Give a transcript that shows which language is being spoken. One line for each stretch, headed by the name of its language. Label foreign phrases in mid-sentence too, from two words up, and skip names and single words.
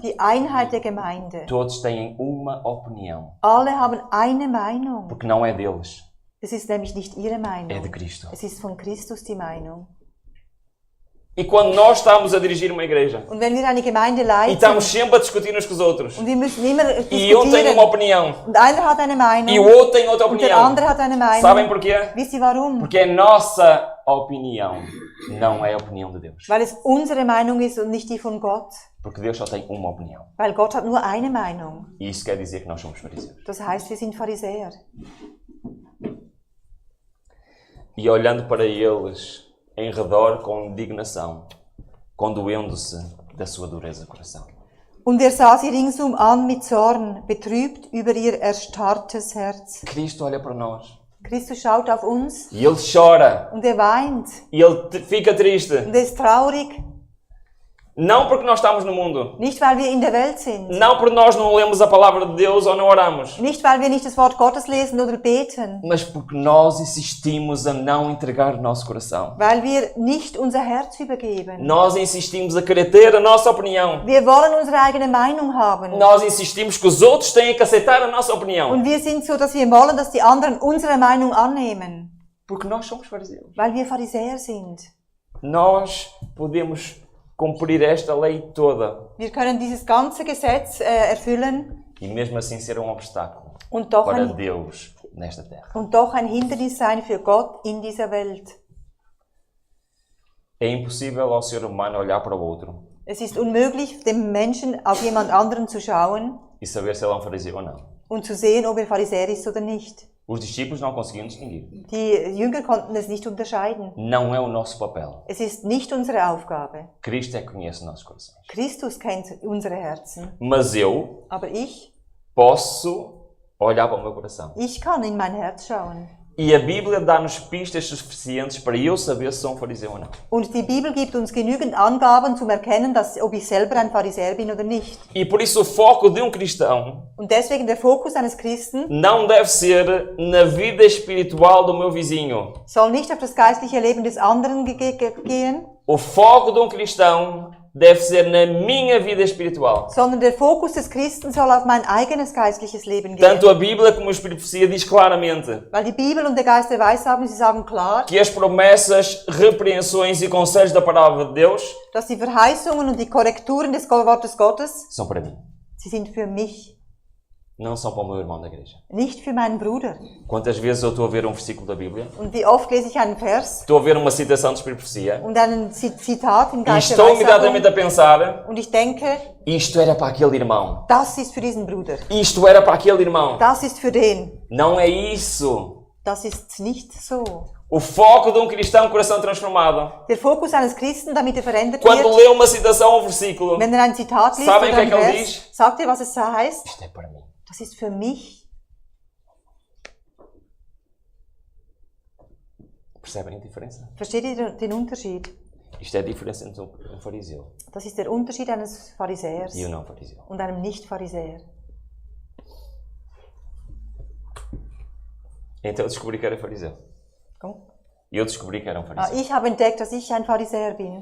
German: Die Einheit der Gemeinde.
Portuguese: Todos têm uma opinião,
German: Alle haben eine Meinung.
Portuguese: porque não é deles,
German: Es ist nämlich nicht ihre
Portuguese: é de
German: Meinung.
Portuguese: Cristo.
German: Es ist von Christus die Meinung.
Portuguese: E quando nós estamos a dirigir uma igreja
German: Und wenn wir eine Gemeinde
Portuguese: e
German: leiten
Portuguese: estamos sempre a discutir uns com os outros,
German: und wir müssen immer
Portuguese: e um tem uma
German: diskutieren
Portuguese: opinião
German: und einer hat eine Meinung
Portuguese: e o outro tem outra
German: und der
Portuguese: opinião,
German: andere hat eine Meinung.
Portuguese: sabem porquê?
German: Wisst ihr warum?
Portuguese: Porque é nossa opinião, não é a opinião de Deus.
German: Weil es unsere Meinung ist und nicht die von Gott.
Portuguese: Porque Deus só tem uma opinião.
German: Weil Gott hat nur eine Meinung.
Portuguese: E isso quer dizer que nós somos fariseus.
German: Das heißt, wir sind Pharisäer.
Portuguese: E olhando para eles em redor com indignação, condoendo-se da sua dureza de coração.
German: Und er sah sie ringsum an mit Zorn, betrübt über ihr erstarrtes Herz.
Portuguese: Cristo olha para nós
German: Christus schaut auf uns
Portuguese: e Ele chora,
German: und er weint
Portuguese: e Ele fica triste.
German: und er ist traurig.
Portuguese: Não porque nós estamos no mundo,
German: Nicht, weil wir in der Welt sind.
Portuguese: não porque nós não lemos a palavra de Deus ou não oramos,
German: Nicht, weil wir nicht das Wort Gottes lesen oder beten.
Portuguese: mas porque nós insistimos a não entregar o nosso coração.
German: Weil wir nicht unser Herz übergeben.
Portuguese: Nós insistimos a querer ter a nossa opinião.
German: Wir wollen unsere eigene Meinung haben.
Portuguese: Nós insistimos que os outros têm que aceitar a nossa opinião.
German: Und wir sind so, dass wir wollen, dass die anderen unsere Meinung annehmen.
Portuguese: Porque nós somos fariseus.
German: Weil wir Pharisäer sind.
Portuguese: Nós podemos cumprir esta lei toda
German: Wir können dieses ganze Gesetz erfüllen
Portuguese: e mesmo assim ser um obstáculo
German: und doch,
Portuguese: para
German: ein,
Portuguese: Deus nesta terra.
German: und doch ein Hindernis sein für Gott in dieser Welt.
Portuguese: É impossível ao ser humano olhar para o outro
German: Es ist unmöglich, dem Menschen auf jemand anderen zu schauen
Portuguese: e saber se ele é um fariseu ou não.
German: und zu sehen, ob er Pharisäer ist oder nicht.
Portuguese: Os discípulos não conseguiam distinguir.
German: Die Jünger konnten es nicht unterscheiden.
Portuguese: Não é o nosso papel.
German: Es ist nicht unsere Aufgabe.
Portuguese: Cristo é que conhece nossos corações.
German: Christus kennt unsere Herzen.
Portuguese: Mas eu
German: Aber ich
Portuguese: posso olhar para o meu coração.
German: kann in mein Herz schauen.
Portuguese: E a Bíblia dá-nos pistas suficientes para eu saber se sou um fariseu ou não.
German: Und die Bibel gibt uns genügend Angaben zum Erkennen, ob ich selber ein Pharisäer bin oder nicht.
Portuguese: E por isso o foco de um cristão
German: Und deswegen der Fokus eines Christen
Portuguese: não deve ser na vida espiritual do meu vizinho.
German: soll nicht auf das geistliche Leben des anderen gehen,
Portuguese: O foco de um cristão deve ser na minha vida espiritual.
German: sondern der Fokus des Christen soll auf mein eigenes geistliches Leben gehen.
Portuguese: Tanto a Bíblia como o Espírito de Profecia diz claramente
German: Weil die Bibel und der Geist der Weissagung, sie sagen klar,
Portuguese: que as promessas, repreensões e conselhos da palavra de Deus
German: dass die Verheißungen und die Korrekturen des Wortes Gottes,
Portuguese: são para mim,
German: sie sind für mich,
Portuguese: não são para o meu irmão da igreja.
German: nicht für meinen Bruder.
Portuguese: Quantas vezes eu estou a ver um versículo da Bíblia,
German: Und wie oft lese ich einen Vers
Portuguese: estou a ver uma citação do Espírito de Profecia
German: und einen Zitat im
Portuguese: e
German: Geist der
Portuguese: estou imediatamente
German: Weissagung
Portuguese: a pensar:
German: und ich denke,
Portuguese: isto era para aquele irmão,
German: das ist für diesen Bruder,
Portuguese: isto era para aquele irmão.
German: das ist für den.
Portuguese: Não é isso.
German: Das ist nicht so.
Portuguese: O foco de um cristão, coração transformado.
German: Der Fokus eines Christen, damit er verändert
Portuguese: Quando
German: wird,
Portuguese: lê uma citação ou um versículo,
German: wenn er ein Zitat liest
Portuguese: Sabem
German: oder
Portuguese: o que
German: ein
Portuguese: é que ele
German: Vers,
Portuguese: diz?
German: sagt er, was es heißt?
Portuguese: isto é para mim.
German: Das ist für mich.
Portuguese: Percebem a diferença?
German: Versteht ihr den Unterschied?
Portuguese: Isto é a diferença entre um fariseu
German: Das ist der Unterschied eines Pharisäers
Portuguese: e um não fariseu.
German: und einem Nicht-Pharisäer.
Portuguese: Então eu descobri que era fariseu. Como? E eu descobri que era um fariseu.
German: Ich habe entdeckt, dass ich ein Pharisäer bin.